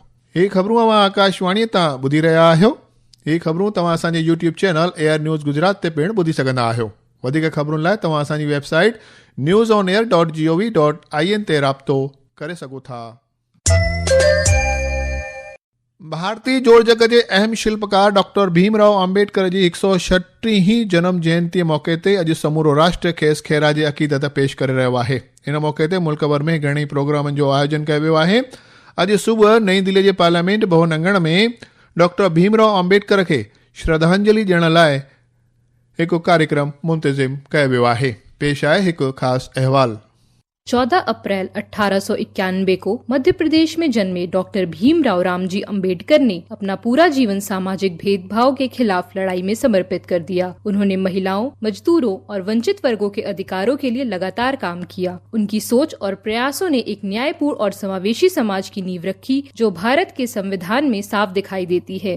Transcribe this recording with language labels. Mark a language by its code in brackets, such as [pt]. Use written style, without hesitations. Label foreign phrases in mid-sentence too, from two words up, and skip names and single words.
[sd] हे ख़बरूं अवां आकाशवाणीअ तां ॿुधी रहिया आहियो। हे ख़बरूं तव्हां असांजे यूट्यूब चैनल एयर न्यूज़ गुजरात ते पिणु ॿुधी सघंदा आहियो। वधीक ख़बरुनि लाइ तव्हां असांजी वेबसाइट newsonair.gov.in ते राब्तो करे सघो था। भारतीय जोड़जग जे अहम शिल्पकार डॉक्टर भीमराव आंबेडकर जी 136 जन्म जयंती मौके ते अॼु समूरो राष्ट्र खेसि ख़ैरा जी अक़ीदत पेश करे रहियो आहे। इन मौके ते मुल्क भर में घणेई प्रोग्रामनि जो आयोजन कयो वियो आहे। अॼु सुबुह नई दिल्ली जे पार्लियामेंट भवन अंगण में डॉक्टर भीमराव आंबेडकर खे श्रद्धांजलि ॾियण लाइ हिकु कार्यक्रम मुंतज़िम कयो वियो आहे। पेश आहे हिकु ख़ासि अहवाल। [hi] 14 अप्रैल 1891 को मध्य प्रदेश में जन्मे डॉक्टर भीमराव रामजी अंबेडकर ने अपना पूरा जीवन सामाजिक भेदभाव के खिलाफ लड़ाई में समर्पित कर दिया। उन्होंने महिलाओं, मजदूरों और वंचित वर्गों के अधिकारों के लिए लगातार काम किया। उनकी सोच और प्रयासों ने एक न्यायपूर्ण और समावेशी समाज की नींव रखी, जो भारत के संविधान में साफ दिखाई देती है।